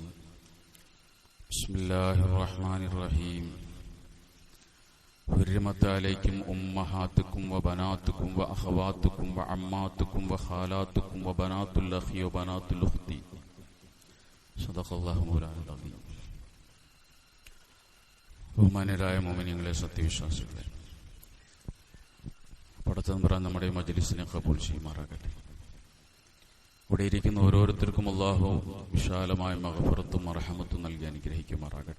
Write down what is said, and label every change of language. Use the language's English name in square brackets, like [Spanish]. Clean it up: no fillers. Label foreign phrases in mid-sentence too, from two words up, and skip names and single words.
[Arabic] بسم الله الرحمن الرحيم. حرمت عليكم أمهاتكم وبناتكم وأخواتكم وعماتكم وخالاتكم وبنات الأخ وبنات الأخت. صدق الله مولانا العظيم. [Malayalam] ബഹുമാന്യരായ മുഅ്മിനീങ്ങളെ, സത്യവിശ്വാസികളെ, പടച്ചതമ്പുരാൻ നമ്മുടെ മജ്‌ലിസിനെ ഖബൂൽ ചെയ്യുമാറാകട്ടെ. ഇവിടെ ഇരിക്കുന്ന ഓരോരുത്തർക്കും അല്ലാഹു വിശാലമായ മഗ്ഫിറത്തും റഹ്മത്തും നൽകി അനുഗ്രഹിക്കുമാറാകട്ടെ.